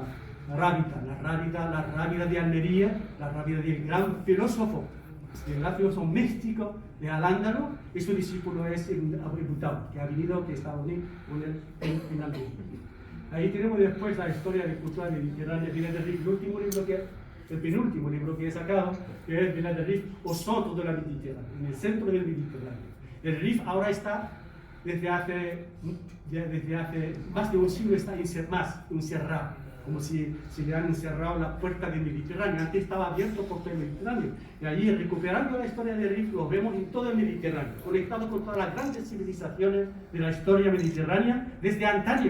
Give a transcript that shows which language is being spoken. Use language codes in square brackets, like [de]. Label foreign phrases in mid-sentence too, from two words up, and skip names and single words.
[es] La Rábida de Almería, la Rábida del gran filósofo místico de Al-Ándalus, y su discípulo es Abu Boudaoui, que ha venido, que está unido en Almería. Ahí tenemos después la historia de cultura mediterránea, viene del Rif, el penúltimo libro que he sacado, que es Bilad al-Rif, [fr] au centre de la [es] Mediterránea, en el centro del Mediterráneo. El Rif ahora está, desde hace más de un siglo, está encerrado, como si se le han encerrado la puerta del Mediterráneo. Antes estaba abierto por todo el Mediterráneo. Y allí, recuperando la historia del Rif, lo vemos en todo el Mediterráneo, conectado con todas las grandes civilizaciones de la historia mediterránea desde antaño.